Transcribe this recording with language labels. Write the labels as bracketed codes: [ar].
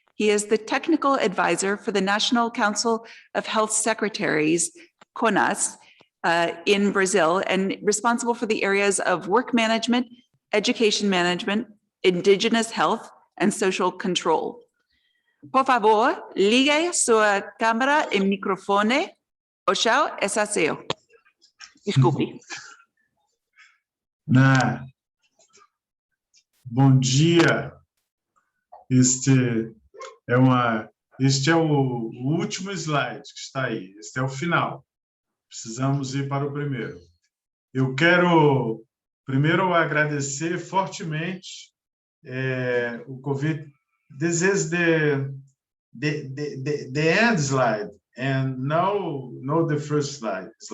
[en] He is the technical advisor for the National Council of Health Secretaries, CONAS, in Brazil, and responsible for the areas of work management, education management, indigenous health, and social control. [pt] Por favor, ligue sua câmera e microfone. Oxau, essa seu. Desculpe. Bom dia. Este é o último slide que está aí. Este é o final. Precisamos ir para o primeiro. Eu quero primeiro agradecer fortemente o convite. [en] This is the end slide, and no the first slide.